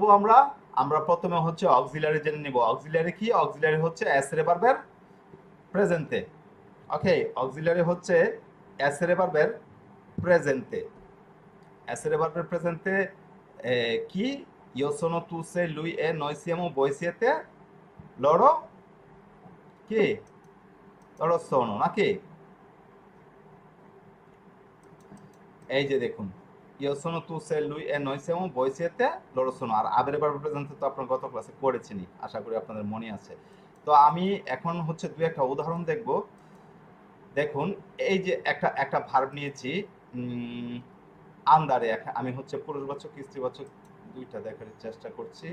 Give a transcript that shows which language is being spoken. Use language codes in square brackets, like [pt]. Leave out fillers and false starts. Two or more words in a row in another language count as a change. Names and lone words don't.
[bn] আমরা আমরা প্রথমে হচ্ছে অক্সিলারি জেনে নিব। অক্সিলারি কি? অক্সিলারি হচ্ছে এসএর ভার্বের প্রেজেন্টে। ওকে, অক্সিলারি হচ্ছে এসের ভার্বের প্রেজেন্টে। এসের ভার্বের প্রেজেন্টে কি? [it] io sono tu sei lui è noi siamo voi siete loro কি? loro sono [bn] নাকি? এই যে দেখুন, [it] io sono tu sei lui è noi siamo voi siete loro sono। [bn] আর আবের ভার্বের প্রেজেন্টে তো আপনারা গত ক্লাসে করেছেনই, আশা করি আপনাদের মনে আছে। তো আমি এখন হচ্ছে দুই একটা উদাহরণ দেখব। দেখুন, এই যে একটা একটা ভার্ব নিয়েছি আন্দারে। আমি হচ্ছে পুরুষবাচক স্ত্রীবাচক দুইটা দেখার চেষ্টা করছি।